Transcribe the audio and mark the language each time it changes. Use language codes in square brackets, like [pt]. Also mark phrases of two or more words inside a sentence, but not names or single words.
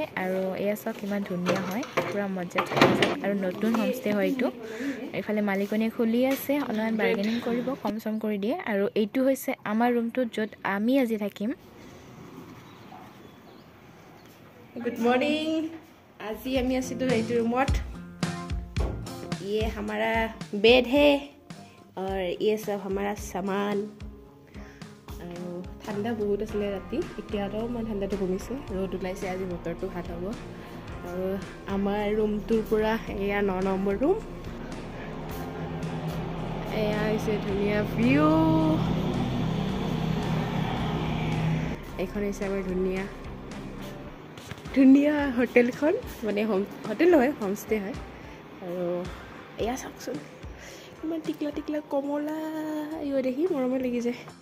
[as] আৰু এয়া চাওক কিমান ধুনীয়া হয়, পূৰা মজা থকা যায়। আৰু নতুন হোমষ্টে হয় এইটো। এইফালে মালিকনীয়ে খুলি আছে, অলপমান বাৰ্গেনিং কৰিব, কম চম কৰি দিয়ে। আৰু এইটো হৈছে আমাৰ ৰুমটো, য'ত আমি আজি থাকিম। [en] good morning. [as] আজি আমি আছিলোঁ এইটো ৰুমত। [hi] ये हमारा बेड है और ये सब हमारा सामान। [as] ঠাণ্ডা বহুত আছিলে ৰাতি, এতিয়া অলপমান ঠাণ্ডাটো কমিছে, ৰ'দ ওলাইছে, আজি বতৰটো ভাল হ'ব। আৰু আমাৰ ৰুমটোৰ পৰা এয়া 9 নম্বৰ ৰুম। এয়া হৈছে ধুনীয়া ভিউ এইখন হৈছে আমাৰ ধুনীয়া হোটেলখন মানে হোটেল নহয় হোমষ্টে হয় আৰু এয়া চাওকচোন ইমান টিকলা কমলা ইও দেখি মৰমে লাগি যায়